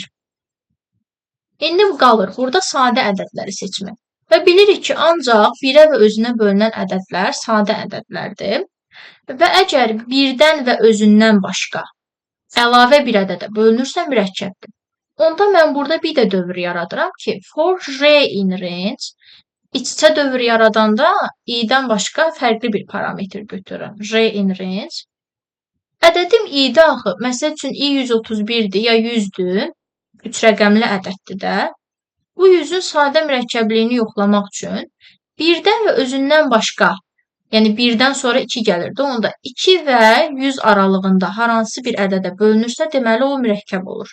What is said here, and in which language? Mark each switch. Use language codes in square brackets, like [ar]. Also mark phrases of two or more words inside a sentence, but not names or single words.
[az] İndi qalır burada sadə ədədləri seçmək. Və bilirik ki, ancaq 1-ə və özünə bölünən ədədlər sadə ədədlərdir. Və əgər 1-dən və özündən başqa əlavə bir ədədə bölünürsə mürəkkəbdir. Onda mən burada bir də dövr yaradıram ki, [en] for r in range [az] iç-içə dövr yaradanda i-dən başqa fərqli bir parametr götürürəm. [en] R in range. [az] Ədədim i-də axı, məsəl üçün i 131-dir ya 100-dür, 3 rəqəmli ədəddir də. Bu 100-ün sadə mürəkkəbliyini yoxlamaq üçün 1-dən və özündən başqa, yəni 1-dən sonra 2 gəlirdi, onda 2 və 100 aralığında hər hansı bir ədədə bölünürsə, deməli o mürəkkəb olur.